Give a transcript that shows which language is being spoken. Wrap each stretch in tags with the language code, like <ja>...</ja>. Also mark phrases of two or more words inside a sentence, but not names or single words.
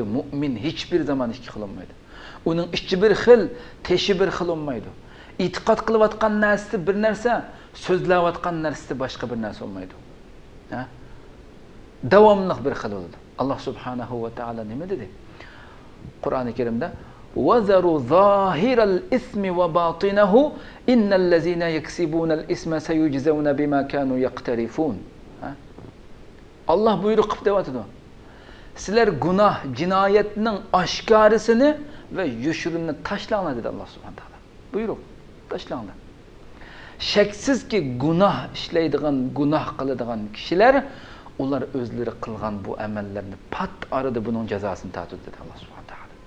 <uz>Mu'min hech bir zaman ikki xil olmaydi. Uning ichi bir xil, teshi bir xil olmaydi. E'tiqod qilayotgan narsa bir narsa, so'zlayotgan narsa boshqa bir narsa olmaydi. Ha? Davomli bir xil bo'ladi. Alloh</uz> <ar>سبحانه وتعالى</ar> <uz>nima dedi? Qur'oni Karimda</uz> <ar>وَذَرُوا ظَاهِرَ الْإِثْمِ وَبَاطِنَهُ إِنَّ الَّذِينَ يَكْسِبُونَ الْإِثْمَ سَيُجْزَوْنَ بِمَا كَانُوا يَقْتَرِفُونَ.</ar> <uz>Allah buyruq qilib deyapti. Sizlar gunoh, jinoyatning oshkorisini va yushurini tashlanglar dedi Alloh</uz> <ar>سبحانه تعالى.</ar> <uz>Buyruq, tashlanglar. Shaksizki gunoh ishlaydigan, gunoh qiladigan kishilar ular o'zlari qilgan bu amallarni pat arada buning jazosini tortadi dedi Alloh</uz> <ar>سبحانه تعالى.</ar>